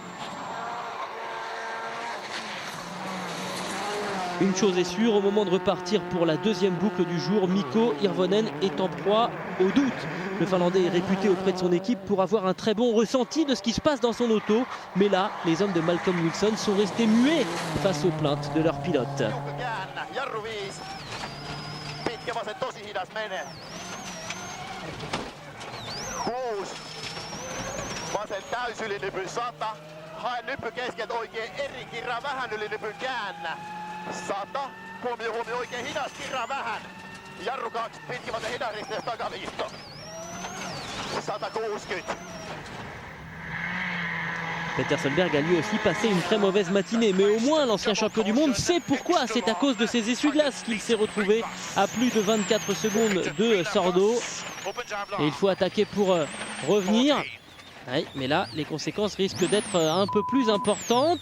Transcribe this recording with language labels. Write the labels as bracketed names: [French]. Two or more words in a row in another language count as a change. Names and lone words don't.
[French] Une chose est sûre, au moment de repartir pour la deuxième boucle du jour, Mikko Hirvonen est en proie au doute. Le Finlandais est réputé auprès de son équipe pour avoir un très bon ressenti de ce qui se passe dans son auto. Mais là, les hommes de Malcolm Wilson sont restés muets face aux plaintes de leur pilote. [Finnish] Vasen täys yli nypyn 100. Hae nyppy keskeltä oikein eri kirra vähän yli nypyn käännä. 100. Huomio oikein hidas kirra vähän. Jarru 2 pitkin vasen hidas risteys takaliitto. 160. [French] Peter Solberg a lui aussi passé une très mauvaise matinée, mais au moins l'ancien champion du monde sait pourquoi. C'est à cause de ses essuie-glaces qu'il s'est retrouvé à plus de 24 secondes de Sordo. Et il faut attaquer pour revenir. Oui, mais là, les conséquences risquent d'être un peu plus importantes.